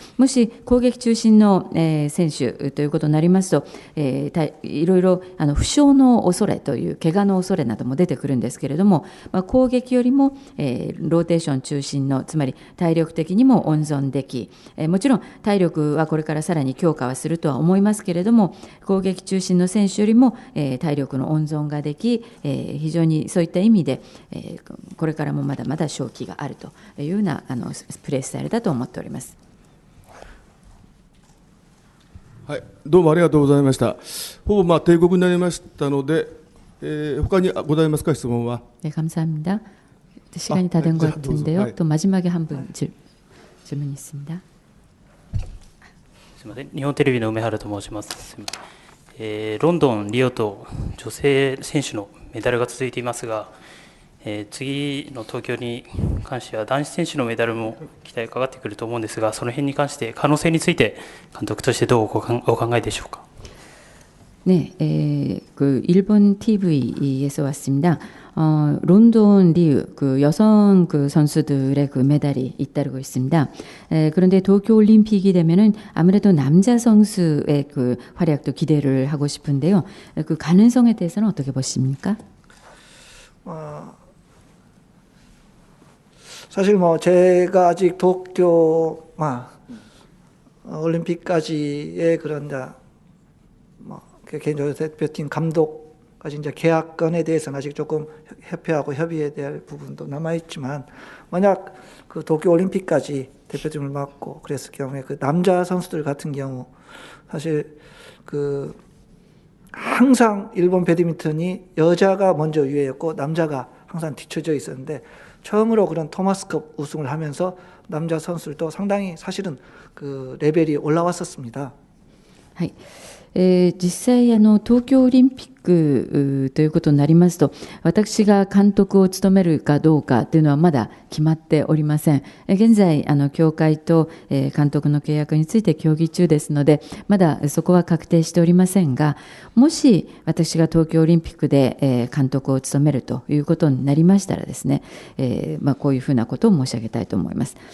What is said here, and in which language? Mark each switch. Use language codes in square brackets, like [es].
[ja] もし攻撃中心の選手ということになりますと、いろいろ負傷の恐れという怪我の恐れなども出てくるんですけれども、攻撃よりもローテーション中心の、つまり体力的にも温存でき、もちろん体力はこれからさらに強化はするとは思いますけれども、攻撃中心の選手よりも体力の温存ができ、非常にそういった意味でこれからもまだまだ勝機があるというようなプレースタイルだと思っております。はい、どうもありがとうございました。ほぼ定刻になりましたので、他にございますか、質問は。 [ko] 감사합니다. 시간이 다 된 것 같은데요. 또 마지막에 한 분 질문 있습니다. [ja] すみません、日本テレビの梅原と申します。ロンドン、リオと女性選手のメダルが続いていますが、次の東京に関しては男子選手のメダルも期待がかかってくると思うんですが、その辺に関して可能性について監督としてどうお考えでしょうか。 [ko] 네, 그 일본 TV에서 왔습니다. 론돈 리우 그 여성 그 선수들의 그 메달이 잇따르고 있습니다. 그런데 도쿄 올림픽이 되면은 아무래도 남자 선수의 그 활약도 기대를 하고 싶은데요. 그 가능성에 대해서는 어떻게 보십니까? 사실 뭐 제가 아직 도쿄 올림픽까지의 그런 뭐 개인적으로 대표팀 감독까지 이제 계약건에 대해서는 아직 조금 협회하고 협의해야 될 부분도 남아 있지만, 만약 그 도쿄 올림픽까지 대표팀을 맡고 그랬을 경우에 그 남자 선수들 같은 경우 사실 그 항상 일본 배드민턴이 여자가 먼저 유행했고 남자가 항상 뒤쳐져 있었는데, 처음으로 그런 토마스컵 우승을 하면서 남자 선수들도 상당히 사실은 그 레벨이 올라왔었습니다. [ja] はい。実際東京オリンピックということになりますと、私が監督を務めるかどうかというのはまだ決まっておりません。現在協会と監督の契約について協議中ですので、まだそこは確定しておりませんが、もし私が東京オリンピックで監督を務めるということになりましたらですね、こういうふうなことを申し上げたいと思います。